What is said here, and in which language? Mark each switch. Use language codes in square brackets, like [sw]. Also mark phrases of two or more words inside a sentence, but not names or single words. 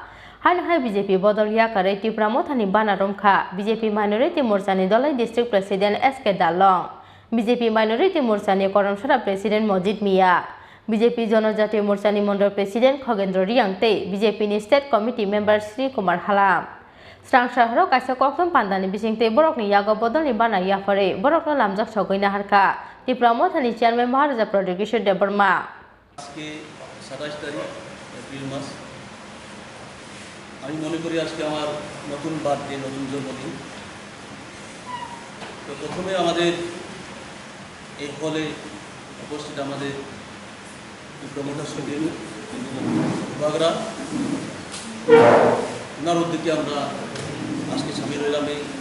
[trp] Hainu hai BJP Bodol Yakarwi Tipra Mothani Bana Romkha, BJP Minority Morchani Dolai [en] District President [trp] SK Darlong, BJP Minority Morchani Khorokbwrwi President Mujit Mia, BJP Jonojati Morchani Mondol President Khobwi te BJP ni [en] State Committee Member [trp] Sri Kumar Halam. Srangsal kaisa kokthum pandani bisingte borokni yago Bodol ni Bana Yakarwi borokno lamjak sogui naharka Tipra Mothani Chairman Maharaja Pradut Kishore Deborma. [bn] আজকে 27 তারিখ এপ্রিল মাস আমি মনে করি আজকে আমার নতুন বার্থডে নতুন জন্মদিন তো প্রথমে আমাদের এই হলে উপস্থিত আমাদের প্রমোটার সচিব বাগরা ওনার উদ্যোগে আমরা আজকে সামিল হলাম এই